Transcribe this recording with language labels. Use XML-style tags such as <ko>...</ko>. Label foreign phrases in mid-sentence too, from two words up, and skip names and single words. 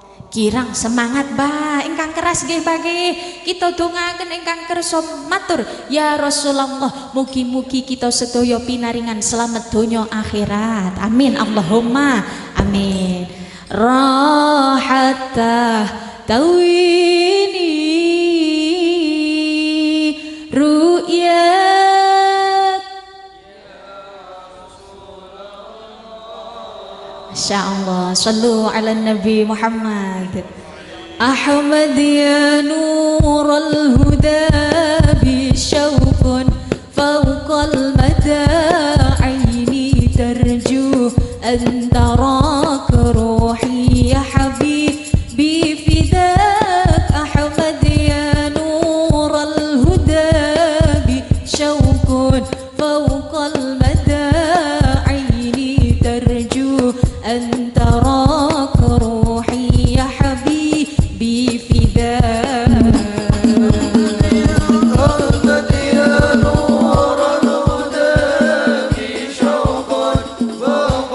<jv>kirang semangat Mbah ingkang keras nggih bagi kita dongaaken ingkang kersa matur</jv> <ar>يا رسول الله</ar> <jv>mugi-mugi kita sedaya pinaringan selamat donya akhirat</jv> <ar>آمين اللهم آمين راحة تويني رؤية إن شاء الله صلوا على النبي محمد أحمد يا نور الهدى بشوق فوق المدى عيني ترجو أن تراك روحي يا حبيبي فداك أحمد يا نور الهدى بشوق فوق المدى عيني ترجو أن تراك روحي يا حبيبي فداك محمد يا نور الهدى بشوق فوق</ar>